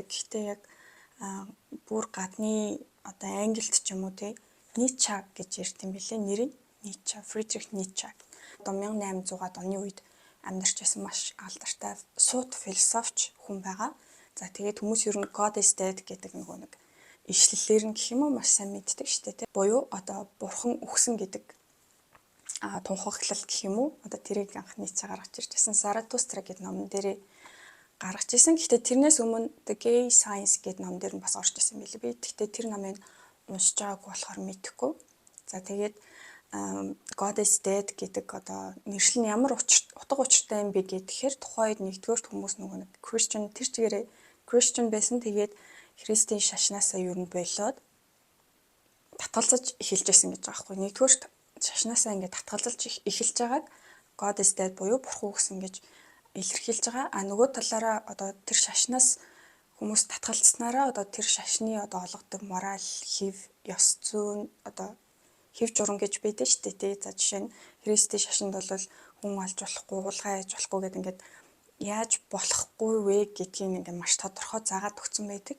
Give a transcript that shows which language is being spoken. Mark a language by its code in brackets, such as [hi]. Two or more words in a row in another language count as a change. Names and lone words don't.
[mn] Гэхдээ яг бүр гадны одоо англид ч юм уу тий Ницше гэж ярьт юм бэлээ. Нэр нь Ницше, Фридрих Ницше. Одоо 1800-аад оны үед амьдарч байсан маш алдартай сууд философч хүн байгаа. За тэгээд хүмүүс ер нь [en] God is dead [mn] гэдэг нэг ишлэлээр нь гэх юм уу маш сайн мэддэг шүү дээ тий. Буюу одоо бурхан үхсэн гэдэг тунхаглал гэх юм уу одоо тэрийг анх Ницше гаргаж ирж байсан Заратустра гэдэг номон дээрээ гаргаж ирсэн. Гэхдээ тэрнээс өмнө The Gay Science гэдэг ном дээр нь бас орж ирсэн билээ. Би гэхдээ тэр номыг уншиж байгааг болохоор мэдэхгүй. За тэгээд [en] God is dead [mn] гэдэг одоо нэршил нь ямар утга учиртай юм бэ гэхээр тухайд нэгдүгээр хүмүүс нөгөө нэг Christian тэр чигээрээ Christian байсан. Тэгээд Христийн шашнаасаа ер нь болоод татгалзаж эхэлж байсан гэж байгаа байхгүй. Нэгдүгээр шашнаасаа ингээд татгалзаж эхэлж байгааг [en] God is dead [mn] буюу бурхан үхсэн гэж илэрхийлж байгаа. Нөгөө талаараа одоо тэр шашнаас хүмүүс татгалцснараа одоо тэр шашны одоо олгодог мораль, хэв, ёс зүйн одоо хэв журам гэж байдаг шүү дээ. За жишээ нь Христийн шашинд бол хүн алж болохгүй, хулгай хийж болохгүй гэдэг ингээд яаж болохгүй вэ гэдгийг ингээд маш тодорхой заагаад өгсөн байдаг.